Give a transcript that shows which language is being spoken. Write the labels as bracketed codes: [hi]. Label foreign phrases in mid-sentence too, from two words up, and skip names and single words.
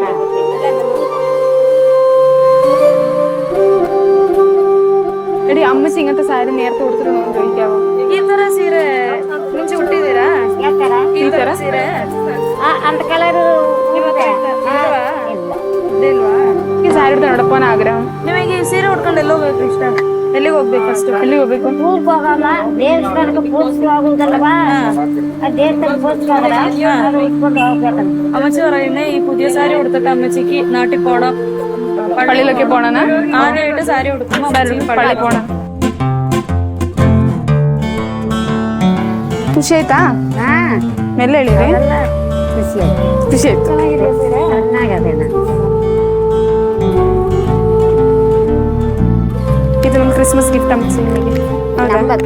[ml] എടി അമ്മച്ചി ഇങ്ങനത്തെ സാരി നേരത്തെ കൊടുത്തിരുന്നോ ചോദിക്കാവോ? [kn] ಈ ತರ ಸೀರೆ ಮುಂಚೆ ಹುಟ್ಟಿದೀರಾ? ಈ ತರ ಸೀರೆ ಅಂತ ಕಲರ್ [ml] ഈ സാരി എടുത്ത് എവിടെ പോകാൻ ആഗ്രഹം? [kn] ನಿಮಗೆ ಈ ಸೀರೆ ಉಟ್ಕೊಂಡು ಎಲ್ಲಿ ಹೋಗ್ಬೇಕು ಇಷ್ಟ? ಎಲ್ಲಿಗೆ ಹೋಗ್ಬೇಕು ಫಸ್ಟ್? ಎಲ್ಲಿಗೆ ಹೋಗ್ಬೇಕು? ಊರಿಗೆ ಹೋಗಮ್ಮ, ದೇವಸ್ಥಾನಕ್ಕೆ ಪೂಜೆ ಆಗುತ್ತಲ್ವಾ, ആ ದೇವಸ್ಥಾನ ಪೂಜೆ ഇಟ್ಕೊಂಡು ಹೋಗ್ಬೇಕಂತ. [ml] അമ്മച്ചി പറയുന്നേ ഈ പുതിയ സാരി ഉടുത്തിട്ട് അമ്മച്ചിക്ക് നാട്ടിൽ പോണം, പള്ളിയിലൊക്കെ പോണെന്ന്. ആദ്യമായിട്ട് സാരി ഉടുക്കുമ്പോ പള്ളി പോണം. [kn] ಖುಷಿ ಆಯ್ತಾ? ಮೆಲ್ಲ ಹೇಳಿರಿ. ಖುಷಿ ಆಯ್ತು, ಖುಷಿ ಆಯ್ತು. ಚೆನ್ನಾಗದೆ. ಇದು ನಮ್ಮ ಕ್ರಿಸ್ಮಸ್ ಗಿಫ್ಟ್ ಅಮ್ಮಚ್ಚಿ ನಿಮಗೆ.